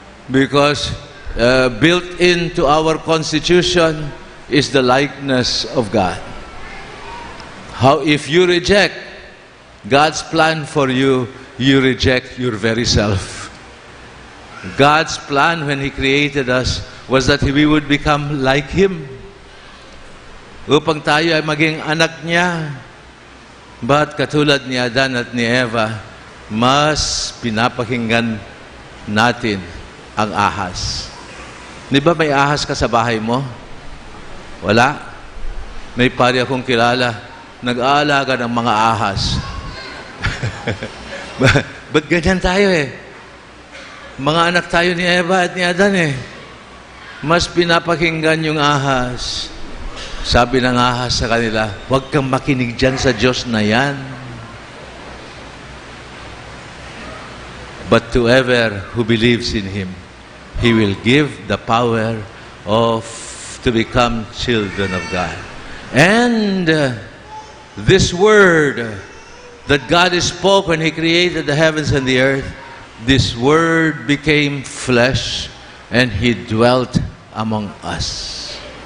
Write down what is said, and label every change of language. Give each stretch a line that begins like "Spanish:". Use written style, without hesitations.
English: Because built into our constitution is the likeness of God. How if you reject God's plan for you, you reject your very self. God's plan when He created us was that we would become like Him.
Filipino: Upang tayo ay maging anak niya. But katulad ni Adan at ni Eva, mas pinapakinggan natin ang ahas. Di ba may ahas ka sa bahay mo? Wala. May pari akong kilala, nag-aalaga ng mga ahas. Ba't ganyan tayo Mga anak tayo ni Eva at ni Adan Mas pinapakinggan yung ahas. Sabi ng ahas sa kanila, huwag kang makinig dyan sa Diyos na yan.
English: But to whoever who believes in Him, He will give the power to become children of God. And this word that God spoke when He created the heavens and the earth, this word became flesh and He dwelt among us.